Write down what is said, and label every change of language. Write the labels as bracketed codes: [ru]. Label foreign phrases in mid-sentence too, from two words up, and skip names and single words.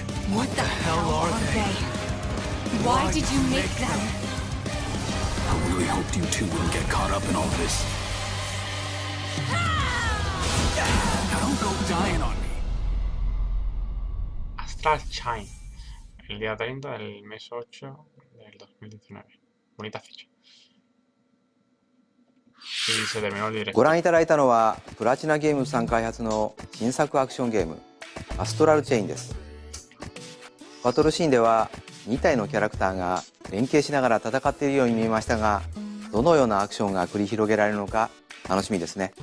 [en] What the hell are they? Why did you make them? I really hoped you two wouldn't get caught up in all this. Now don't go dying on me. Astral Chain. [es] El día 30 del mes 8 del 2019. Bonita fecha. Y se terminó el directo. [ja] ご覧いただいたのはプラチナゲームズさん開発の新作アクションゲームアストラルチェインです。バトルシーンでは2体のキャラクターが連携しながら戦っているように見えましたが、どのようなアクションが繰り広げられるのか楽しみですね。